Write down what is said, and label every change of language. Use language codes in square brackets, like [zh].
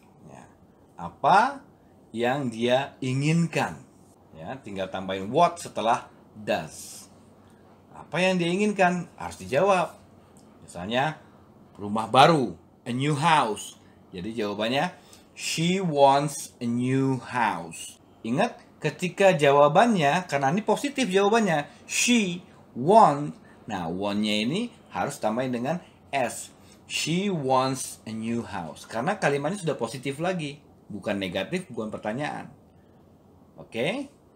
[id] Ya, apa yang dia inginkan? Ya, tinggal tambahin what setelah does. Apa yang dia inginkan harus dijawab. Misalnya rumah baru, [en] a new house. [id] Jadi jawabannya [en] she wants a new house. [id] Ingat ketika jawabannya, karena ini positif jawabannya, [en] she want. [id] Nah, want-nya ini harus tambahin dengan s. [en] She wants a new house. [id] Karena kalimatnya sudah positif lagi, bukan negatif, bukan pertanyaan. Oke?